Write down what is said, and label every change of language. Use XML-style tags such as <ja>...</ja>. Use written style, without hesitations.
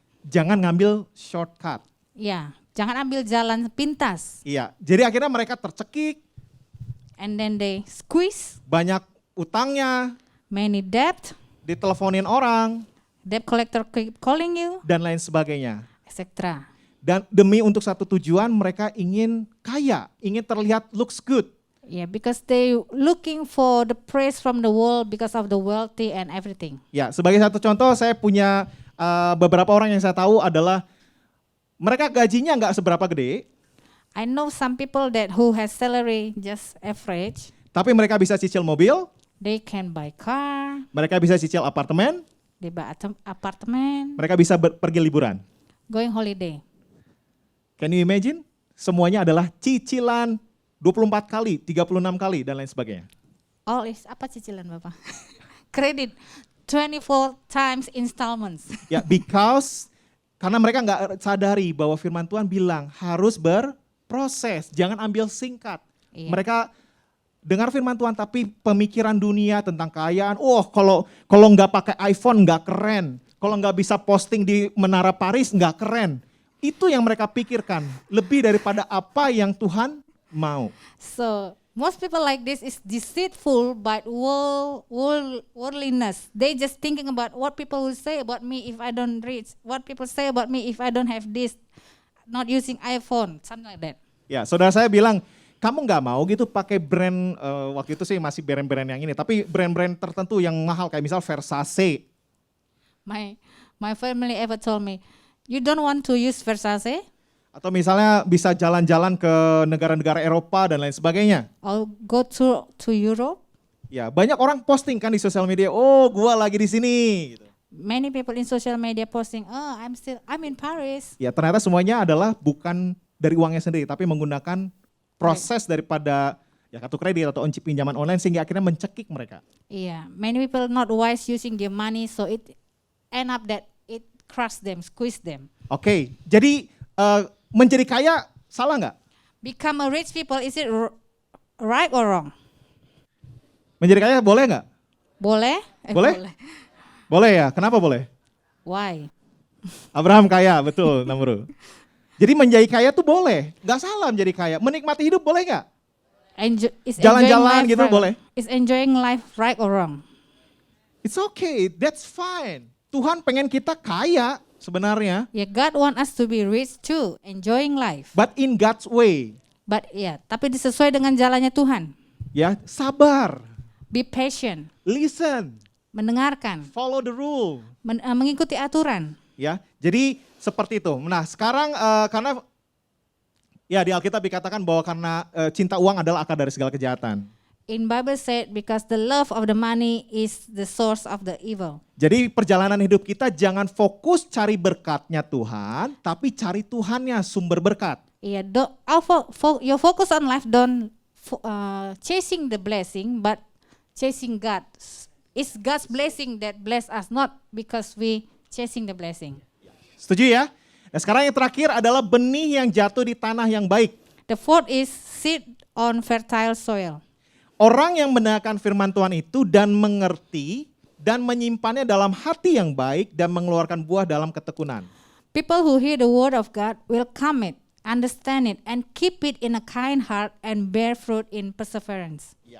<id>Jangan ngambil shortcut. Ya, jangan ambil jalan pintas. Iya, jadi akhirnya mereka tercekik,</id> <en>And then they squeeze</en> <id>banyak utangnya,</id> <en>many debt.</en> <id>diteleponin orang,</id> <en>debt collector keep calling you,</en> <id>dan lain sebagainya.</id> <en>etc.</en> <id>Dan demi untuk satu tujuan mereka ingin kaya, ingin terlihat</id> <en>looks good. Yeah, because they looking for the praise from the world because of the wealthy and everything.</en> <id>Ya, sebagai satu contoh saya punya beberapa orang yang saya tahu adalah mereka gajinya nggak seberapa gede,</id> <en>I know some people that who has salary just average,</en> <id>tapi mereka bisa cicil mobil,</id> <en>they can buy car,</en> <id>mereka bisa cicil apartemen,</id> <en>they buy apartment,</en> <id>mereka bisa pergi liburan.</id> <en>going holiday. Can you imagine?</en> <id>Semuanya adalah cicilan 24 kali, 36 kali, dan lain sebagainya.</id> <en>All is</en> <id>apa cicilan Bapak? Kredit</id> <en>24 times installments.</en> <id>Ya, karena mereka nggak sadari bahwa firman Tuhan bilang harus berproses, jangan ambil singkat. Iya. Mereka dengar firman Tuhan tapi pemikiran dunia tentang kekayaan, kalau nggak pakai iPhone nggak keren, kalau nggak bisa posting di Menara Paris nggak keren. Itu yang mereka pikirkan, lebih daripada apa yang Tuhan mau.</id> <en>So most people like this is deceitful by worldliness. They just thinking about what people will say about me if I don't reach, what people say about me if I don't have this, not using iPhone, something like that.</en> <id>Ya, saudara saya bilang, kamu nggak mau gitu pakai brand, waktu itu sih masih brand-brand yang ini, tapi brand-brand tertentu yang mahal kayak misal Versace.</id> <en>My family ever told me, you don't want to use Versace</en> <id>Atau misalnya bisa jalan-jalan ke negara-negara Eropa dan lain sebagainya.</id> <en>or go to Europe?</en> <id>Ya, banyak orang posting kan di sosial media, oh gua lagi di sini. Gitu.</id> <en>Many people in social media posting, oh I'm in Paris.</en> <id>Ya, ternyata semuanya adalah bukan dari uangnya sendiri, tapi menggunakan proses daripada ya kartu kredit atau pinjaman online sehingga akhirnya mencekik mereka.</id> <en>Yeah, many people not wise using their money, so it end up that it crush them, squeeze them.</en> <id>Oke, jadi menjadi kaya salah nggak?</id> <en>Become a rich people, is it right or wrong?</en> <id>Menjadi kaya boleh nggak? Boleh? Boleh? Boleh ya, kenapa boleh?</id> <en>Why?</en> <id>Abraham kaya, betul Namru. Jadi menjadi kaya tuh boleh, nggak salah menjadi kaya. Menikmati hidup boleh nggak? Jalan-jalan gitu boleh?</id> <en>Is enjoying life right or wrong? It's okay, that's fine.</en> <id>Tuhan pengen kita kaya sebenarnya,</id> <en>Yeah, God want us to be rich too, enjoying life. but in God's way. But yeah,</en> <id>tapi sesuai dengan jalannya Tuhan. Ya, sabar,</id> <en>Be patient, listen,</en> <id>mendengarkan,</id> <en>follow the rule.</en> <id>mengikuti aturan. Ya, jadi seperti itu. Nah, sekarang karena ya di Alkitab dikatakan bahwa karena cinta uang adalah akar dari segala kejahatan.</id> <en>In Bible said because the love of the money is the source of the evil.</en> <id>Jadi perjalanan hidup kita jangan fokus cari berkatnya Tuhan, tapi cari Tuhannya sumber berkat.</id> <en>Yeah, your focus on life don't chasing the blessing, but chasing God. It's God's blessing that bless us, not because we chasing the blessing.</en> <id>Setuju ya? Nah, sekarang yang terakhir adalah benih yang jatuh di tanah yang baik.</id> <en>The fourth is seed on fertile soil.</en> <id>Orang yang mendengarkan firman Tuhan itu dan mengerti dan menyimpannya dalam hati yang baik dan mengeluarkan buah dalam ketekunan.</id> <en>People who hear the word of God will come it, understand it, and keep it in a kind heart and bear fruit in perseverance.</en>